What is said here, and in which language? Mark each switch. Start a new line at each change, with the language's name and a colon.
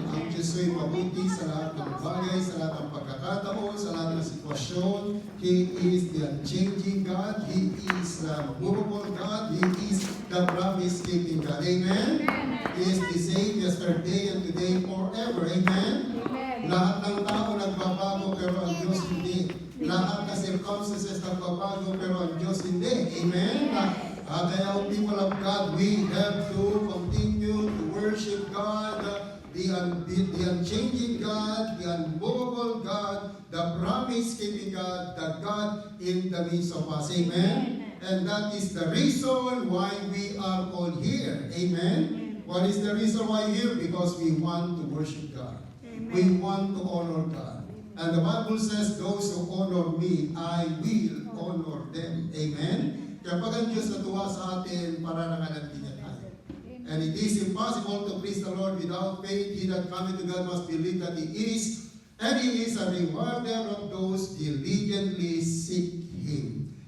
Filipino: Ang Diyos ay mabuti sa lahat ng bagay, sa lahat ng pagkakataon, sa lahat ng sitwasyon.
English: He is the unchanging God. He is the movable God. He is the promise-keeping God. Amen? He is the same yesterday and today forever. Amen?
Filipino: Lahat ng tao nagbabago pero ang Diyos hindi. Lahat ng circumstances nagbabago pero ang Diyos hindi.
English: Amen? Kaya people of God, we have to continue to worship God, the unchanging God, the unmovable God, the promise-keeping God, the God in the midst of us. Amen? And that is the reason why we are all here. Amen? What is the reason why we're here? Because we want to worship God. We want to honor God. And the Bible says, those who honor me, I will honor them. Amen?
Filipino: Kaya pag ang Diyos natuwa sa atin, pararangalan niya tayo.
English: And it is impossible to please the Lord without faith. He that cometh to God must believe that He is, and He is a rewarder of those diligently seek Him.